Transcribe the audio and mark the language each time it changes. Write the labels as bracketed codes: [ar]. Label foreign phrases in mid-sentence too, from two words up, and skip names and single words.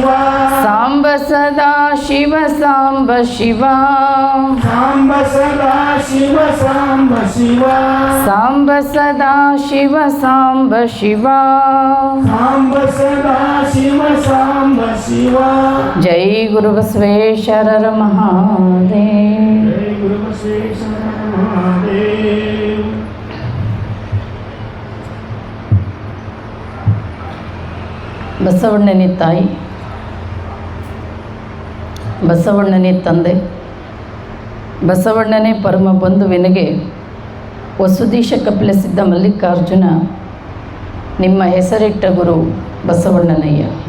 [kn] ಸಾಂಬ ಸದಾ ಶಿವ ಸಾಂಬ ಶಿವ ಸಾಂಬ ಸದಾ ಶಿವ ಸಾಂಬ ಶಿವ ಸಾಂಬ ಸದಾ ಶಿವ ಸಾಂಬ ಶಿವ ಸಾಂಬ ಸದಾ ಶಿವ ಸಾಂಬ ಶಿವ ಜೈ ಗುರು ಬಸವೇಶ್ವರರ ಮಹಾದೇವ್. ಜೈ ಗುರು ಬಸವೇಶ್ವರ ಮಹಾದೇವ್. ಬಸವಣ್ಣನೇ ತಾಯಿ, ಬಸವಣ್ಣನೇ ತಂದೆ, ಬಸವಣ್ಣನೇ ಪರಮ ಬಂಧುವಿನಿಗೆ ವಸುದೀಶ ಕಪಿಲಸಿದ್ಧ ಮಲ್ಲಿಕಾರ್ಜುನ ನಿಮ್ಮ ಹೆಸರಿಟ್ಟ ಗುರು ಬಸವಣ್ಣನಯ್ಯ.